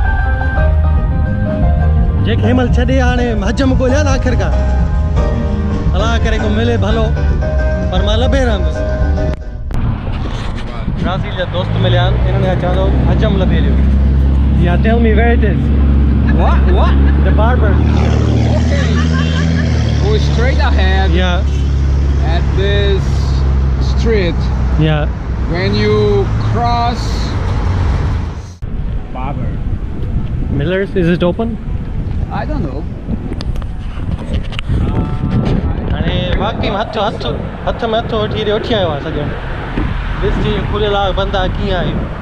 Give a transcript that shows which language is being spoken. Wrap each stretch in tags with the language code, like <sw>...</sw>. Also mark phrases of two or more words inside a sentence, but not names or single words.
<sd>जेके हिनमहिल छॾे हाणे हजम ॻोल्हिया न आख़िरकार अलाह करे को मिले भलो पर मां लभे रहंदुसि ब्राज़ील जा दोस्त मिलिया आहिनि इन्हनि खां चवंदो हजम लभे लियो या</sd> <en>tell me where it is What? The barber. Okay. Go straight ahead. Yeah. At this street. Yeah. When you cross barber. Miller's, is it open? I don't know.</en> <sd>हाणे वाकई में हथ में हथ वठी आयो आहे सॼो ॾिसजी खुलियल आहे बंदि आहे कीअं आहे</sd>